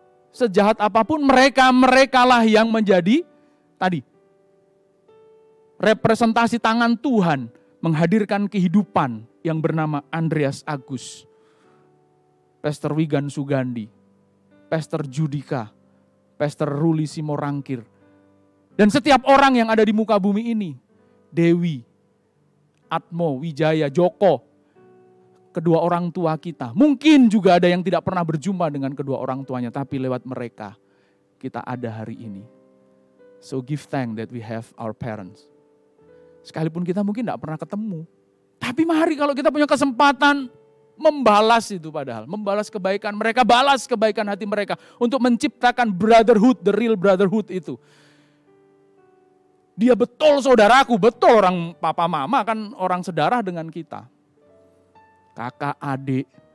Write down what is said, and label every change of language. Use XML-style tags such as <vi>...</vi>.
<id>Sejahat apapun mereka lah yang menjadi tadi representasi tangan Tuhan menghadirkan kehidupan yang bernama Andreas Agus, Pastor Wigan Sugandi, Pastor Judika, Pastor Ruli Simorangkir, dan setiap orang yang ada di muka bumi ini, Dewi, Atmo, Wijaya, Joko, kedua orang tua kita. Mungkin juga ada yang tidak pernah berjumpa dengan kedua orang tuanya, tapi lewat mereka kita ada hari ini.</id> <en>So give thanks that we have our parents.</en> <id>Sekalipun kita mungkin tidak pernah ketemu. Tapi mari kalau kita punya kesempatan membalas itu padahal. Membalas kebaikan mereka, balas kebaikan hati mereka. Untuk menciptakan brotherhood,</id> <en>the real brotherhood</en> <id>itu. Dia betul saudaraku, betul orang papa mama kan orang sedarah dengan kita. Kakak, adik.</id>